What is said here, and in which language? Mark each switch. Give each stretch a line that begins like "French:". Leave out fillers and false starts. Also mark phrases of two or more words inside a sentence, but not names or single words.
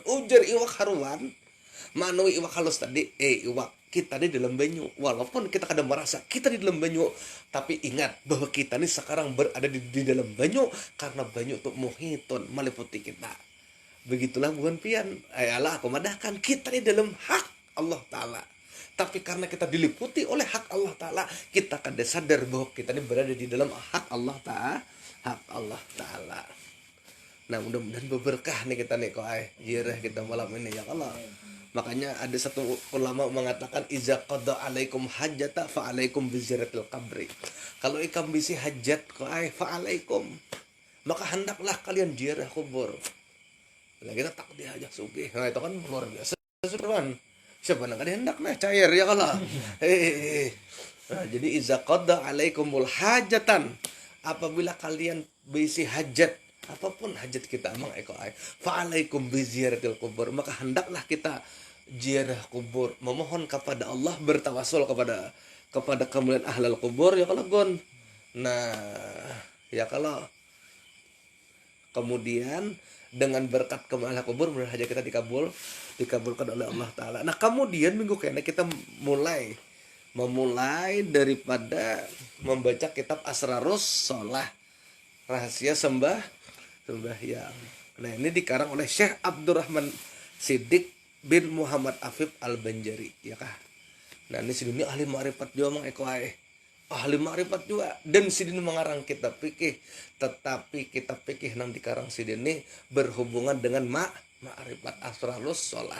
Banjar: Ujar iwak haruan manui iwak halus tadi iwak kita di dalam banyu.
Indonesian: Walaupun kita kadang merasa kita di dalam banyu, tapi ingat bahwa kita ini sekarang berada di dalam banyu karena banyu itu muhitun meliputi kita. Begitulah bukan pian. Ayalah aku madahkan kita di dalam hak Allah Ta'ala. Tapi karena kita diliputi oleh hak Allah Ta'ala, kita kada sadar bahwa kita ini berada di dalam hak Allah Ta'ala. Nah mudah-mudahan berberkah nih kita nih kok jirah kita malam ini ya Allah. Makanya ada satu ulama mengatakan
Arabic: إذا قضى عليكم حاجة فعليكم بزيارة القبر.
Indonesian: Kalau ikam bisi hajat kok
Arabic: فعليكم,
Indonesian: maka hendaklah kalian ziarah kubur. Lah kita tak diajak sugih. Nah itu kan luar biasa teman.
Banjar: Siapa nang hendak nah cair ya kalau.
Indonesian: Nah, jadi
Arabic: إذا قضى عليكم الحاجة,
Indonesian: apabila kalian bisi hajat, apapun hajat kita emang
Arabic: فعليكم بزيارة القبور,
Indonesian: maka hendaklah kita ziarah kubur, memohon kepada Allah, bertawasul kepada kemuliaan
Arabic: أهل القبور
Indonesian: ya kalau gon. Nah ya kalau kemudian dengan berkat kemuliaan kubur mudah saja kita dikabulkan oleh Allah Ta'ala. Nah kemudian minggu kena kita memulai daripada membaca kitab Asrarus Sholah, rahasia sembahyang. Nah ini dikarang oleh Syekh Abdurrahman Siddiq bin Muhammad Afif Al-Banjari ya kah. Nah ini sini ahli ma'rifat juga ahli ma'rifat juga, dan sidin mengarang kitab fikih. Tetapi kitab fikih nang dikarang sidin ini berhubungan dengan ma'rifat Asrarus Sholah.